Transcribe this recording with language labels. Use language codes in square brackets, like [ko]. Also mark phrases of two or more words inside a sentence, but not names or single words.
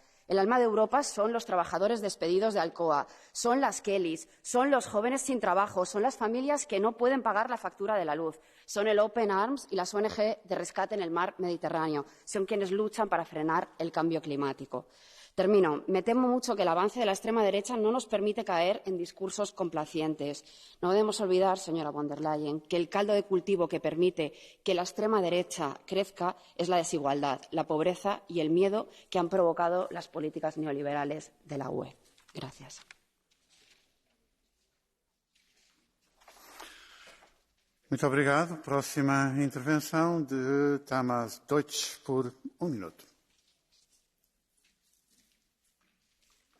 [es] El alma de Europa son los trabajadores despedidos de Alcoa, son las Kellys, son los jóvenes sin trabajo, son las familias que no pueden pagar la factura de la luz, son el Open Arms y las ONG de rescate en el mar Mediterráneo, son quienes luchan para frenar el cambio climático. Termino. Me temo mucho que el avance de la extrema derecha no nos permite caer en discursos complacientes. No debemos olvidar, señora von der Leyen, que el caldo de cultivo que permite que la extrema derecha crezca es la desigualdad, la pobreza y el miedo que han provocado las políticas neoliberales de la UE. Gracias. [pt] Muito obrigado. Próxima intervenção de Tamás Deutsch por 1 minuto.